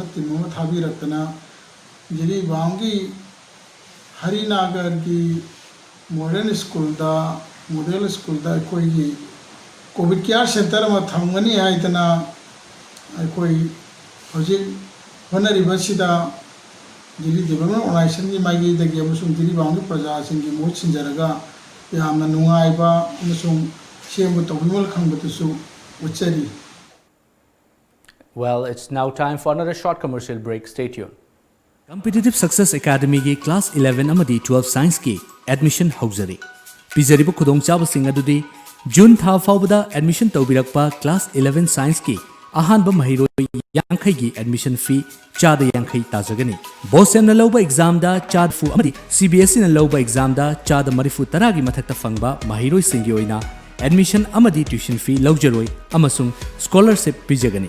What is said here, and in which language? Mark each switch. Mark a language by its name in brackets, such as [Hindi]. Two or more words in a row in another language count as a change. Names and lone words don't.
[Manipuri] timu thabi raktana Jiribam gi Harinagar gi [English] modern school [Manipuri] da [English] model school [Manipuri] da koi gi [English] COVID care center [Manipuri] ma thamgani haitana koi hojik Honoribasida Jiri Development Organization ki maigi da gi amusung Jiribam gi praja singi mo chinjaraga yamna nungaiba amusung semu tawimol khangbutusu uchari. [English] Well, it's now time for another short commercial break. Stay tuned. [Manipuri] Competitive Success Academy ki Class 11 amadi 12 Science ki admission hauzari. Pizaribu khudong chabasing adudi June tha faubada admission tawbirakpa Class 11 Science ki ahanba mahiroi yankhai gi [English] admission fee [Manipuri] chada yankhai tajagani. Bosem na lauba exam da chad fu amadi CBSE na lauba exam da chada marifu taragi mathakta fangba mahiroi singi oina admission amadi [English] tuition fee [Manipuri] laujaroi amasung scholarship pijagani.